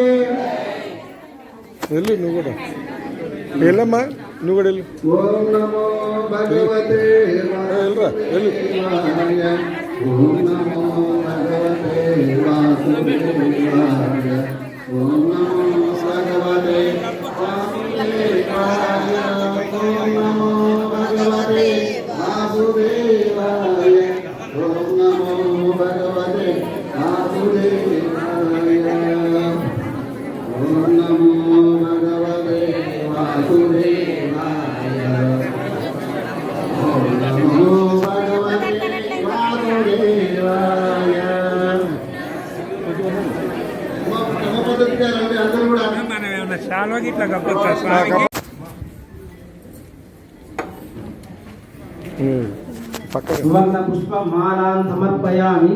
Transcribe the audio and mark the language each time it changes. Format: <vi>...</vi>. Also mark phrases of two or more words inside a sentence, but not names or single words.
<te>వెళ్ళు నువ్వు కూడా వెళ్ళమ్మా, నువ్వు కూడా వెళ్ళు.</te> <sa>ఓం నమో భగవతే</sa> <te>వెళ్ళరా వెళ్ళు.</te> <sa>ఓం నమో భగవతే వాసుదేవాయ. ఓం నమో భగవతే వాసుదేవాయ. ఓం నమో భగవతే వాసుదేవాయ. ఓం నమో భగవతే వాసుదేవాయ. ఓం నమో భగవతే వాసుదేవాయ. ఓం నమో భగవతే వాసుదేవాయ.</sa> <te>అందరూ కూడా పక్క</te> <sa>సువర్ణ పుష్పమాలాం సమర్పయామి.</sa>